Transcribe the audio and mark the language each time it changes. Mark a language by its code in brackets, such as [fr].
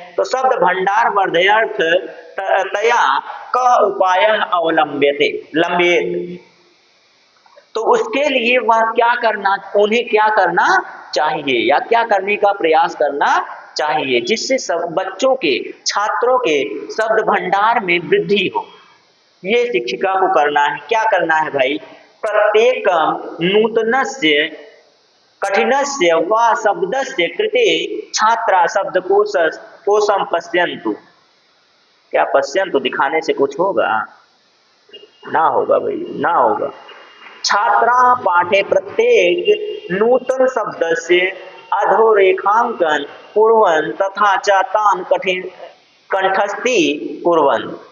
[hi] तो [sa] शब्द भंडार वर्धयर्थ तया क उपाय अवलंब्यते लंबित, [hi] तो उसके लिए वह क्या करना, उन्हें क्या करना चाहिए या क्या करने का प्रयास करना चाहिए जिससे सब बच्चों के, छात्रों के शब्द भंडार में वृद्धि हो। ये शिक्षिका को करना है। क्या करना है भाई? [sa] प्रत्येक नूतनस्य कठिनस्य व शब्दस्य कृते छात्रा शब्दकोशं पश्यन्तु। [hi] क्या पश्यन्तु दिखाने से कुछ होगा? ना होगा भाई, ना होगा। [sa] छात्रा पाठे प्रत्येक नूतन शब्दस्य अधोरेखांकन कुर्वन् तथा च तान् कंठस्थी कुर्वन्।